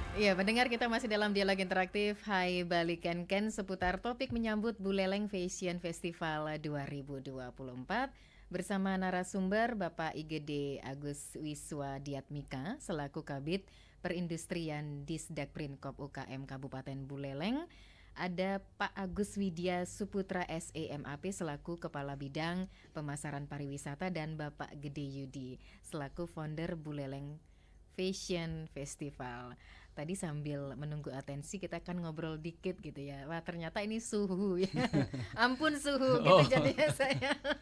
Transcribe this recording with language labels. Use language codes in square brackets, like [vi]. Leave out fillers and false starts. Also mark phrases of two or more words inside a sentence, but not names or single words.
[id] Ya, pendengar, kita masih dalam dialog interaktif Hai Bali Ken seputar topik menyambut Buleleng Fashion Festival 2024 bersama narasumber Bapak IGD Agus Wiswa Diatmika selaku Kabid Perindustrian Disdak Prinkop UKM Kabupaten Buleleng. Ada Pak Agus Widya Suputra SEMAP selaku Kepala Bidang Pemasaran Pariwisata dan Bapak Gede Yudi selaku founder Buleleng Fashion Festival. Tadi sambil menunggu atensi kita akan ngobrol dikit gitu ya. Wah, ternyata ini suhu ya. Ampun suhu gitu jadinya saya.